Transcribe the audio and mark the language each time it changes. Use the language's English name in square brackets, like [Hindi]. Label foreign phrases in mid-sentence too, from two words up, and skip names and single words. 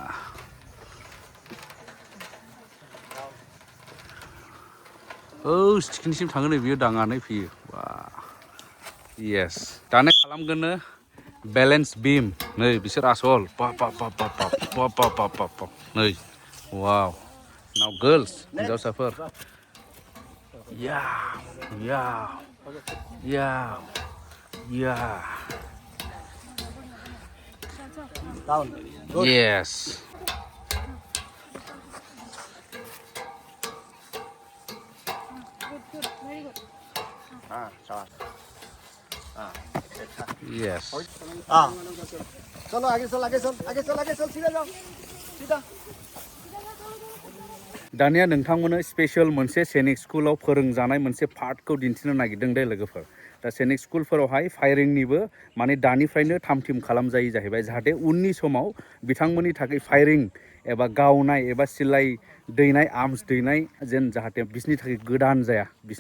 [Bodo] थिखिनिसिम थाङो नै बियो दाङानै फैयो वा येस दानो खालामगोननो बेलेन्स बिम नै बिसोर आसल नै वाव नाव गार्लस हिन्जावसाफोर या येस Yes. [Hindi] चलो आगे चल सीधा जाओ सीधा [Bodo] दानिया नोंथांमोननो स्पेशल मोनसे सैनिक स्कुलाव फोरोंजानाय मोनसे पार्टखौ दिन्थिनो नागिरदों दे लोगोफोर दा सैनिक स्कुलफोरावहाय फायरिंनिबो माने दानिफ्रायनो थाम थिम खालामजायो जाहैबाय जाहाथे उननि समाव बिथांमोननि थाखाय फायरिं एबा गावनाय एबा सिलाइ दैनाय आर्म्स दैनाय जेन जाहाथे बिसोरनि थाखाय गोदान जाया बिसोरनि